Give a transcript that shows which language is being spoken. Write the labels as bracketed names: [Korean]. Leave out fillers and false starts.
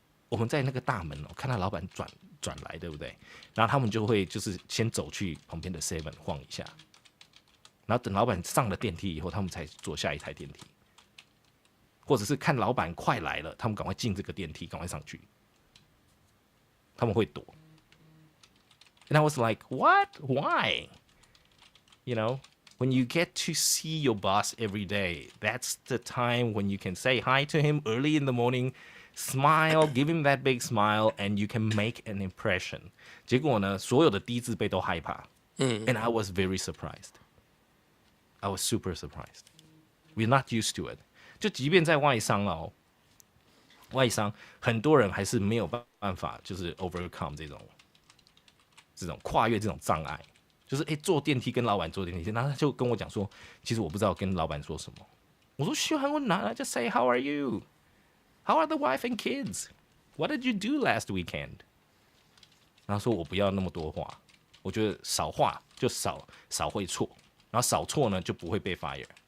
[Chinese] 我们在那个大门看到老板转来，对不对？然后他们就会就是先走去旁边的 7 晃一下，然后等老板上了电梯以后，他们才坐下一台电梯，或者是看老板快来了，他们赶快进这个电梯，赶快上去，他们会躲。 [English] And I was like, what? Why? You know, when you get to see your boss every day, that's the time when you can say hi to him early in the morning, smile, give him that big smile, and you can make an impression. [Chinese] 结果呢，所有的低自备都害怕。 [English] And I was very surprised. I was super surprised. We're not used to it. [Chinese] 就即便在外商外商很多人还是没有办法，就是 overcome 这种跨越这种障碍，就是坐电梯跟老板坐电梯，然后他就跟我讲说，其实我不知道跟老板说什么。 [English] 我说嘘，韩文难啊， just say how are you, how are the wife and kids, what did you do last weekend？ [Chinese] 然后说我不要那么多话，我觉得少话就少会错，然后少错呢就不会被 fire。